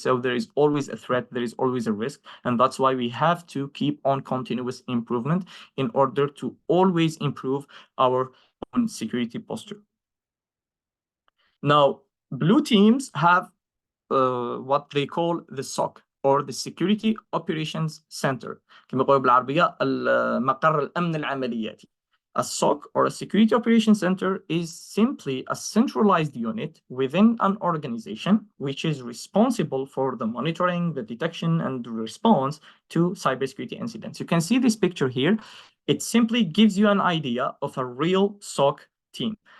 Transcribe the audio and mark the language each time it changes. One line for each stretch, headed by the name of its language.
English: So there is always a threat. There is always a risk. And that's why we have to keep on continuous improvement in order to always improve our own security posture. Now, Blue teams have what they call the SOC or the Security Operations Center.
Arabic: كما يقولوا بالعربية مقر الأمن العملياتي.
English: A SOC or a Security Operations Center is simply a centralized unit within an organization which is responsible for the monitoring, the detection, and the response to cybersecurity incidents. You can see this picture here. It simply gives you an idea of a real SOC team.